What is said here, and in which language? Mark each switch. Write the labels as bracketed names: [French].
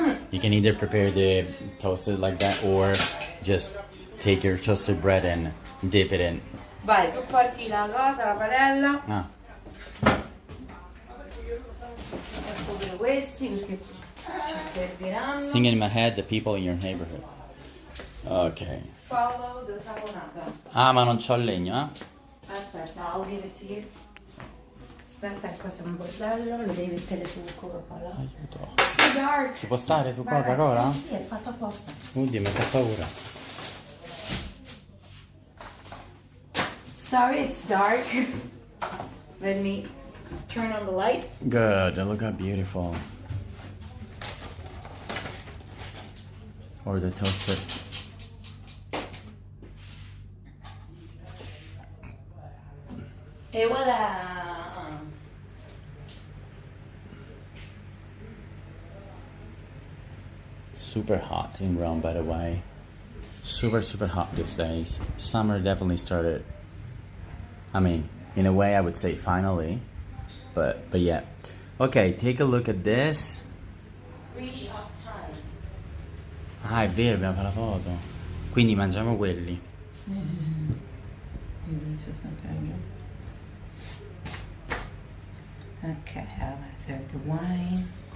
[English] You can either prepare the toasted like that, or just take your toasted bread and dip it in. [Italian] Vai, tu porti la cosa, la padella. Ah, Ecco pure questi perché ci serviranno. [English] sing in my head the people in your neighborhood. Ok. Follow the caponata. [Italian] Ah, ma non c'ho il legno, eh? Aspetta, [English] I'll give it to you. [Italian] Aspetta, qua c'è un bordello, lo devi mettere su Coca-Cola. Aiuto. [English] It's dark. [Italian] Ci può stare su Vai, vai. Coca-Cola? Sì, è fatto apposta. Oddio, mi fa paura. [English] Sorry, it's dark. Let me turn on the light. Good, look how beautiful. Or the toasted. [Italian] E voilà. [English] Super hot in Rome, by the way. Super, super hot these days. Summer definitely started. I mean, in a way, I would say finally, but yeah. Okay, take a look at this. Free shop time. [Italian] Ah, è vero, abbiamo fatto la foto. Quindi mangiamo quelli. [English] Okay, I'm gonna serve the wine.